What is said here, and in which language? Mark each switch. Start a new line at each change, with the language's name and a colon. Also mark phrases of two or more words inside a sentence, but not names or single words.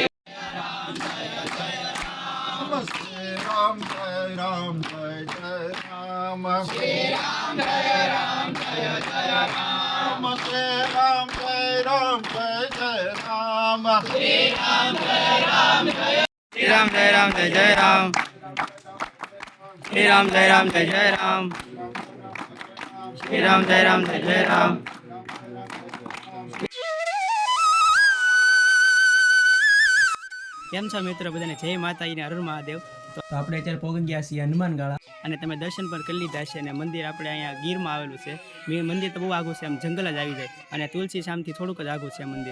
Hindi: राम जय राम जय राम जय जय राम श्री राम जय राम जय जय राम श्री राम जय राम जय जय राम श्री राम जय राम जय श्री राम जय राम जय जय राम श्री राम जय राम जय जय राम श्री राम जय राम जय जय राम।
Gujarati: કેમ છો મિત્રો બધાને? જય માતાજીને હર મહાદેવ। તો આપણે અત્યારે પહોંચી ગયા છીએ હનુમાનગાળા અને તમે દર્શન પણ કરી લીધા છે અને મંદિર આપણે અહીંયા ગીરમાં આવેલું છે। મંદિર તો બહુ આગું છે, આમ જંગલ જ આવી જાય અને તુલસી શામથી થોડુંક જ આગું છે મંદિર।